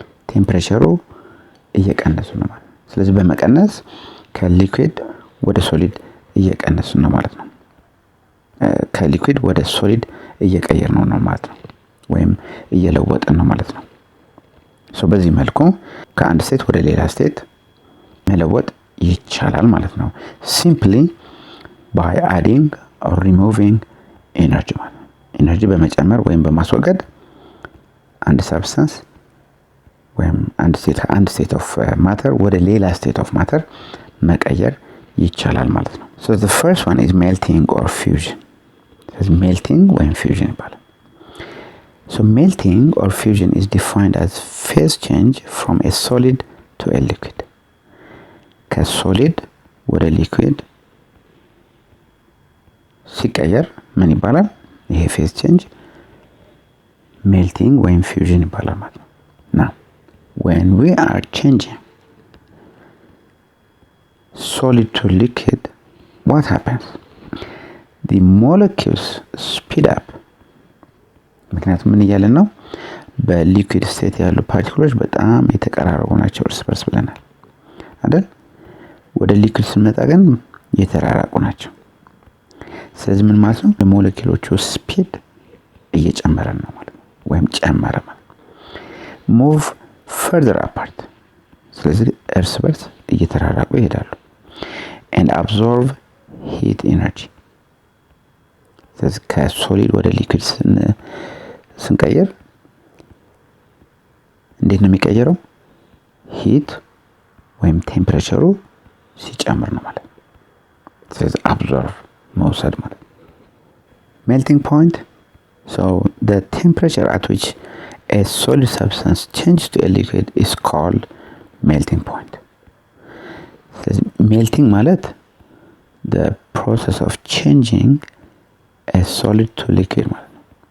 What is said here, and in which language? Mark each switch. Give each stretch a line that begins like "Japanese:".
Amharic: ቴምፕሬቸሩ እየቀነሱ ነው ማለት ነው። ስለዚህ በመቀነስ ከሊኩዊድ ወደ ሶሊድ እየቀነሱ ነው ማለት ነው። ከሊኩዊድ ወደ ሶሊድ እየቀየር ነው ማለት ነው፣ ወይም እየለወጥን ነው ማለት ነው። ሶ በዚህ መልኩ ከአንድ ስቴት ወደ ሌላ ስቴት መለወጥ ይቻላል ማለት ነው።
English: ሲምፕሊ ባይ አዲንግ ኦር ሪሙቪንግ ኤነርጂ
Amharic: ማለት ነው። ኤነርጂ በመጨመር ወይም በማስወገድ አንድ ሰብስታንስ ወይም አንድ ስቴት ኦፍ ማተር ወደ ሌላ ስቴት ኦፍ ማተር መቀየር ይቻላል ማለት ነው።
English: so the first one is melting or fusion.
Amharic: ስለዚህ melting ወይም fusion ይባላል።
English: so melting or fusion is defined as phase change from a solid to a liquid.
Amharic: ከሶሊድ ወደ ሊኩዊድ ሲቀየር ምን ይባላል? ይሄ ፌዝ ቼንጅ ሜልቲንግ ወይም ፊውዥን ይባላል ማለት ነው።
English: now when we are changing solid to liquid, what happens? The molecules speed up.
Amharic: ምክንያቱም ምን እያለን ነው? በሊኩዊድ ስቴት ያሉ ፓርቲክሎች በጣም የተቀራረቡ ናቸው እርስ በርስ ብለናል አይደል? ወደ ሊኩዊድ ስንመጣ ግን የተራራቁ ናቸው። ስለዚህ ምን ማለት ነው? የሞለኪውሎቹ ስፒድ እየጨመረ ነው ማለት ነው፣ ወይም ጨመረ ማለት ነው።
English: move further apart
Amharic: ስለዚህ እርስ በርስ እየተራራቁ ይሄዳሉ።
English: and absorb heat energy
Amharic: ስለዚህ ከሶሊድ ወደ ሊኩዊድ ስንቀየር እንዴት ነው የሚቀየረው? ሂት ወይም ቴምፕሬቸሩ ሲጨምር ነው ማለት ነው። ስለዚህ absorb መውሰድ ማለት ነው።
English: melting point so the temperature at which a solid substance changes to a liquid is called melting point ስለዚህ melting ማለት the process of changing a solid to liquid
Amharic: ማለት ነው።